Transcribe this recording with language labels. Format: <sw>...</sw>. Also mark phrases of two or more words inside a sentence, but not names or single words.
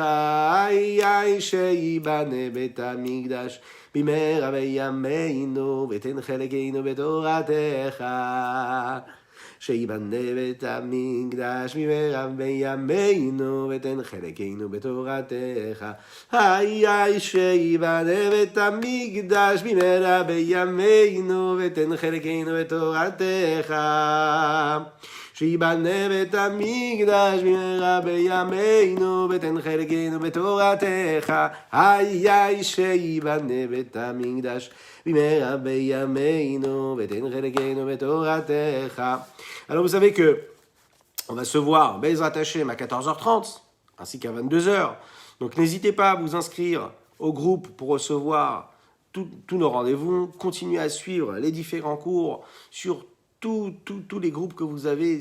<he>איי שיבנה בית המקדש במהרה בימינו ותן חלקנו בתורתך שיבנה בית המקדש במהרה בימינו ותן חלקנו בתורתך איי שיבנה בית המקדש במהרה בימינו ותן חלקנו בתורתך שיבנה בית המקדש במהרה בימינו ותן חלקנו בתורתך. היי שיבנה בית המקדש במהרה בימינו ותן חלקנו בתורתך.</he> <fr>Alors vous savez que on va se voir</fr> <he>בעזרת השם</he> <fr>à 14h30 ainsi qu'à 22h. Donc n'hésitez pas à vous inscrire au groupe pour recevoir tous nos rendez-vous. Continuez à suivre les différents cours sur tous les groupes que vous avez.</fr>